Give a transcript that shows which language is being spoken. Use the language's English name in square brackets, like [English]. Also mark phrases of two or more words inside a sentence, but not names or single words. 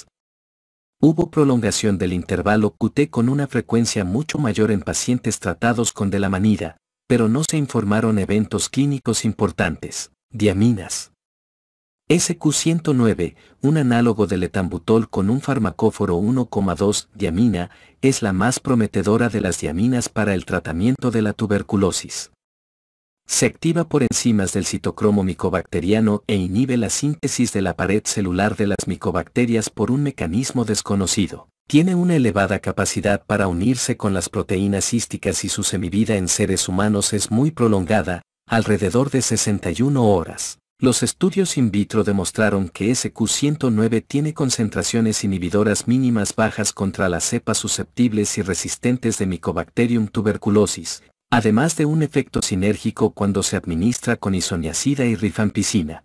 [Spanish] Hubo prolongación del intervalo QT con una frecuencia mucho mayor en pacientes tratados con delamanida, pero no se informaron eventos clínicos importantes. Diaminas. SQ109, un análogo del etambutol con un farmacóforo 1,2 diamina, es la más prometedora de las diaminas para el tratamiento de la tuberculosis. Se activa por enzimas del citocromo micobacteriano e inhibe la síntesis de la pared celular de las micobacterias por un mecanismo desconocido. Tiene una elevada capacidad para unirse con las proteínas císticas y su semivida en seres humanos es muy prolongada, alrededor de 61 horas. Los estudios in vitro demostraron que SQ109 tiene concentraciones inhibidoras mínimas bajas contra las cepas susceptibles y resistentes de Mycobacterium tuberculosis, además de un efecto sinérgico cuando se administra con isoniazida y rifampicina.